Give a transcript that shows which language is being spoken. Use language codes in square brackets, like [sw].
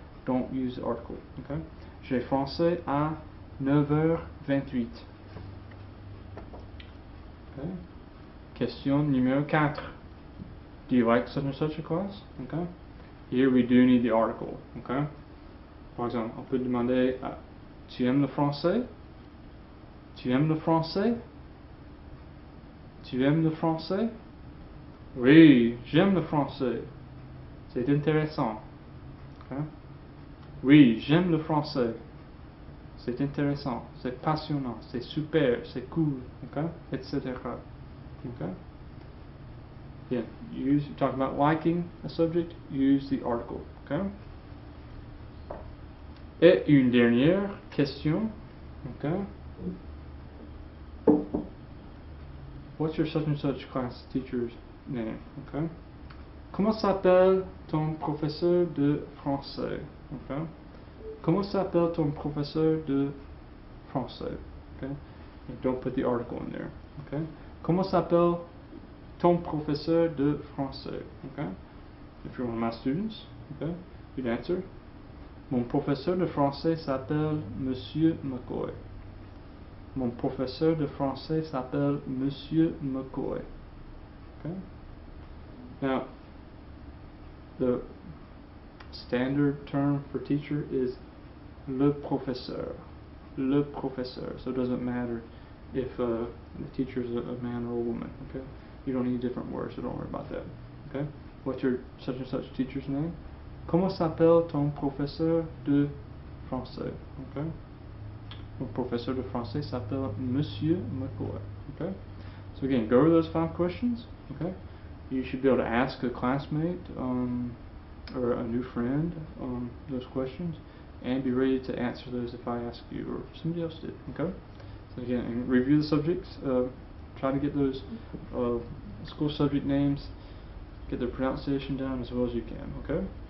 [en] Don't use the article, okay? [fr] J'ai français à 9h28. [en] Okay? [fr] Question numéro 4. [en] Do you like such and such a class? Okay? Here we do need the article, okay? [fr] Par exemple, on peut demander tu aimes le français? Tu aimes le français? Tu aimes le français? Oui, j'aime le français. C'est intéressant. Okay? Oui, j'aime le français. C'est intéressant, c'est passionnant, c'est super, c'est cool, okay? Etc. Okay? [en] Yeah, you talk about liking a subject, use the article, okay? [fr] Et une dernière question, okay? [en] What's your such and such class teacher's name? Okay. [fr] Comment s'appelle ton professeur de français? Okay. Comment s'appelle ton professeur de français? [en] Okay. And don't put the article in there. Okay. [fr] Comment s'appelle ton professeur de français? [en] Okay. If you're one of my students, okay, you'd answer. [fr] Mon professeur de français s'appelle Monsieur McCoy. Mon professeur de français s'appelle Monsieur McCoy. [en] Okay? Now, the standard term for teacher is le professeur. [fr] Le professeur. [en] So it doesn't matter if the teacher is a man or a woman. Okay? You don't need different words, so don't worry about that. Okay? What's your such and such teacher's name? [fr] Comment s'appelle ton professeur de français? Okay? Mon professeur de français s'appelle Monsieur McCoy. [en] Okay? So again, go over those 5 questions. Okay? You should be able to ask a classmate or a new friend those questions, and be ready to answer those if I ask you or somebody else did. Okay? So again, and review the subjects. Try to get those school subject names, get their pronunciation down as well as you can. Okay?